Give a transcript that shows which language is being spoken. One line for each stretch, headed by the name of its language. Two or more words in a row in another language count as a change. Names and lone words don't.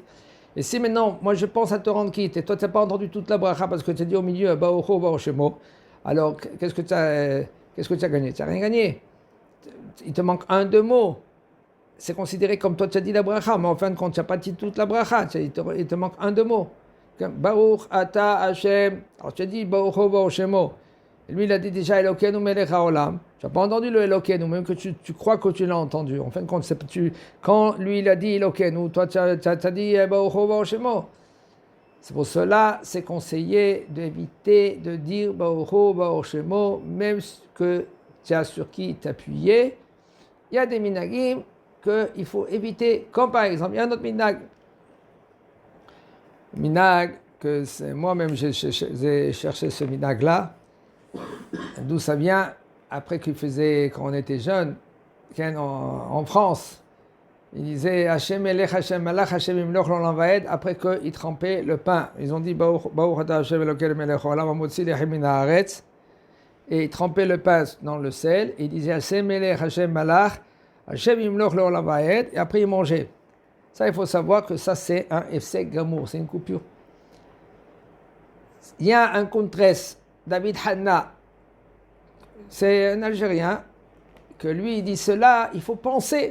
French: Et si maintenant, moi je pense à te rendre quitte, et toi tu n'as pas entendu toute la bracha parce que tu as dit au milieu
Hebrew: ברוך הוא
French: chez moi, alors qu'est-ce que tu as gagné? Tu n'as rien gagné. Il te manque 2 mots. C'est considéré comme toi tu as dit la bracha, mais en fin de compte, tu n'as pas dit toute la bracha, il te manque 2 mots.
Hebrew: ברוך אתה ה,
French: alors tu as dit
Hebrew: ברוך הוא ברוך שמו,
French: Et lui, il a dit déjà
Hebrew: אלוקינו מלך העולם.
French: Tu n'as pas entendu le Elokeinu, même que tu crois que tu l'as entendu. En fin de compte, quand lui, il a dit Elokeinu, toi, tu as dit
Hebrew: ברוך הוא ברוך שמו.
French: C'est pour cela, c'est conseillé d'éviter de dire
Hebrew: ברוך הוא ברוך שמו,
French: même que tu as sur qui t'appuyer. Il y a des minagim qu'il faut éviter, comme par exemple, il y a un autre minag que moi-même j'ai cherché ce minag-là, d'où ça vient, après qu'il faisait, quand on était jeune, en France, il disait
Hebrew: ה' מלך, ה' מלך, ה' ימלוך לעולם ועד,
French: après qu'il trempait le pain. Ils ont dit
Hebrew: ברוך אתה ה' אלוקינו מלך העולם המוציא לחם מן הארץ,
French: et il trempait le pain dans le sel, et il disait
Hebrew: ה' מלך, ה' מלך, ה' ימלוך לעולם ועד,
French: et après il mangeait. Ça, il faut savoir que ça, c'est un
Hebrew: הפסק גמור,
French: c'est une coupure. Il y a un contresse, David Hanna, c'est un Algérien, que lui, il dit cela, il faut penser.